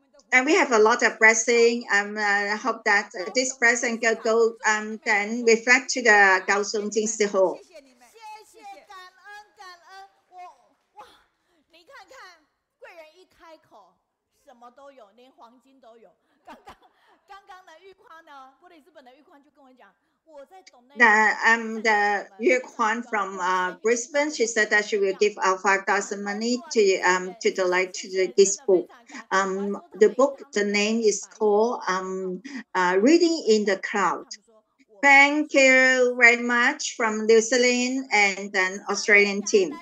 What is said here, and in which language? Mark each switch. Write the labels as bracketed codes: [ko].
[en] And we have a lot of blessing. I hope that this blessing go then reflect to the Kaohsiung Jingsi Hall. [zh] 谢谢你们，谢谢感恩感恩，哇，你看看贵人一开口，什么都有，连黄金都有。刚刚的玉宽呢，布里斯本的玉宽就跟我讲。 [en] The Yu Kwan from Brisbane, she said that she will give out 5,000 money to donate to this book. The book, the name is called Reading in the Cloud. Thank you very much from New Zealand and then Australian team.